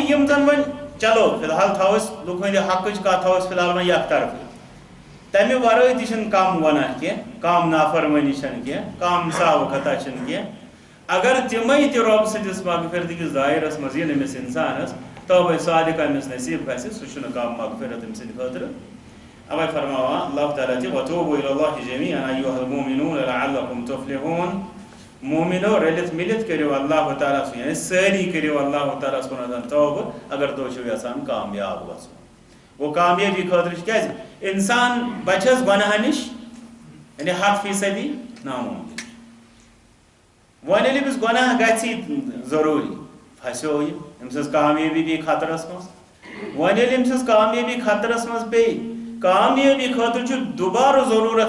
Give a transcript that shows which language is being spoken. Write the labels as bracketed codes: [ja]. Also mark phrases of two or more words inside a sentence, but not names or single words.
[ks] یِم زن وۄنۍ چلو فی الحال تھاوو أسۍ لُکھ ہٕنٛدِ حقٕچ کتھ تھاوو أسۍ فی الحال وۄنۍ یک طرفہٕ تمہِ ورٲے تہِ چھنہٕ کم گۄناہ کینٛہہ کم نافرمٲنی چھنہٕ کینٛہہ کم صاف خطا چھنہٕ کینٛہہ اگر تِمے تہِ رۄب سٕنٛدِس مغفرت کِس دایرس منٛز یِن أمِس انسانس توبہ صادقہ أمِس نصیٖب گژھِ سُہ چھُنہٕ کم مغفرت أمۍ سٕنٛدِ خٲطرٕ اوے فرماوان اللہ تعالیٰ تہِ [ar] وتوبوا الی اللہ جمیعا ایھا المؤمنون لعلکم تفلحون [ks] مومنو رٔلِتھ مِلِتھ کٔرِو اللہ تعالیٰ سُنٛد یعنی سٲری کٔرِو اللہ تعالیٰ ہس کُن توبہ اگر تُہۍ چھِو یژھان کامیاب گژھُن گوٚو کامیٲبی خٲطرٕ چھِ کیٛازِ انسان بچس گۄناہ نِش یعنی 100% ناممکن وۄنۍ ییٚلہِ أمِس گۄناہ گژھِ ضروٗری پھسیو یہِ أمۍ سٕنٛز کامیٲبی پیٚیہِ خطرس منٛز وۄنۍ ییٚلہِ أمۍ سٕنٛز کامیٲبی خطرس منٛز پیٚیہِ کامیٲبی خٲطرٕ چھُ دُبارٕ ضروٗرت